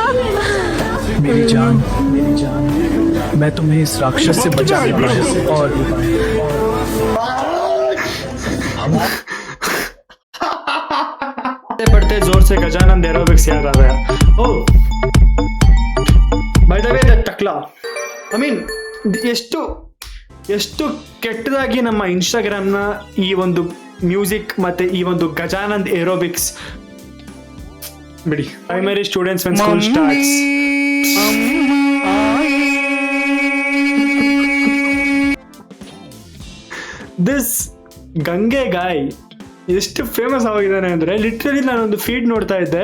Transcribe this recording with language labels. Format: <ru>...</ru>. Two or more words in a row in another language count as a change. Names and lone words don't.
<hi>मेरी जान, मैं तुम्हें इस राक्षस से बचाने वाला हूं. और पढ़ते जोर से गजानंद एरोबिक्स याद आ गया.</hi> <en>oh, by the way that टकला,</en> <kn>ಎಷ್ಟು ಕೆಟ್ಟದಾಗಿ ನಮ್ಮ ಇನ್ಸ್ಟಾಗ್ರಾಮ್ನ ಈ ಒಂದು ಮ್ಯೂಸಿಕ್ ಮತ್ತೆ ಈ ಒಂದು ಗಜಾನಂದ್ ಏರೋಬಿಕ್ಸ್ ಬಿಡಿ.</kn> <en>primary students when school starts.</en> <kn>ದಿಸ್ ಗಂಗೆ ಗಾಯ್ ಎಷ್ಟು ಫೇಮಸ್ ಆಗಿದ್ದಾನೆ ಅಂದರೆ ಲಿಟ್ರಲಿ ನಾನೊಂದು ಫೀಡ್ ನೋಡ್ತಾ ಇದ್ದೆ.</kn>